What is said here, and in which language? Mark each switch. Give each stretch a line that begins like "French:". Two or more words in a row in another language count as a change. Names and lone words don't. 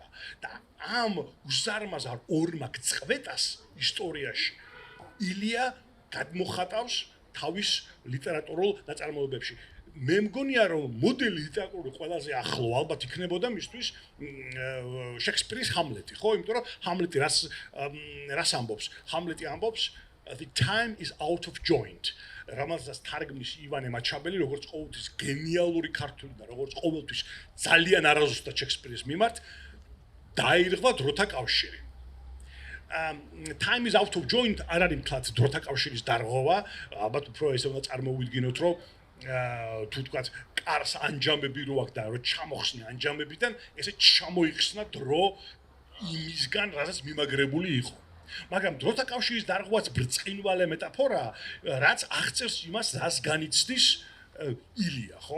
Georgian: და ამ უზარმაზარ ორმაგ წყვეტას ისტორიაში ილია გადმოხატავს თავის ლიტერატურულ ნაწარმოებებში. მე მგონია, რომ მოდელი ლიტერატურული ყველაზე ახლო ალბათ იქნებოდა მისთვის შექსპირის ჰამლეტი, ხო? იმიტომ რომ ჰამლეტი რას ამბობს? ჰამლეტი ამბობს
English: the time is out of joint.
Georgian: რომელსაც თარგმნის ივანე მაჩაბელი, როგორც ყოველთვის გენიალური ქართული და როგორც ყოველთვის ძალიან არაზუსტად შექსპირის მიმართ დაირღვა დროთა კავშირი.
English: Time is out of joint
Georgian: არ არის მთლად დროთა კავშირის დარღვევა, ალბათ უფრო ესე უნდა წარმოვიდგინოთ, რომ თუ თქვათ კარს ანჯამები რო აქვს და რო ჩამოხსნი ანჯამებიდან, ესე ჩამოიხსნა დრო იმისგან, რასაც მიმაგრებული იყო. მაგრამ დროთა კავშირის დარღვევაც ბრწყინვალე მეტაფორაა, რაც აღწერს იმას, რას განიცდის ილია, ხო?